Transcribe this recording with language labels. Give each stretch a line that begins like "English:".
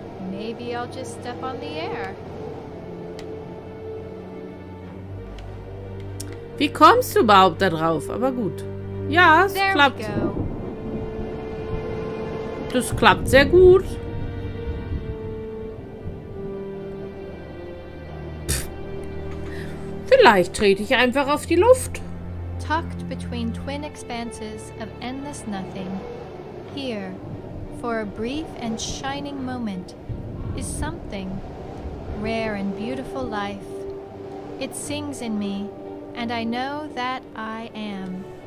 English: Maybe I'll just step on the air.
German: Wie kommst du überhaupt da drauf? Aber gut. Ja, es klappt. Das klappt sehr gut. Pff. Vielleicht trete ich einfach auf die Luft.
English: Tucked between twin expanses of endless nothing, here, for a brief and shining moment, is something, rare and beautiful life. It sings in me, and I know that I am.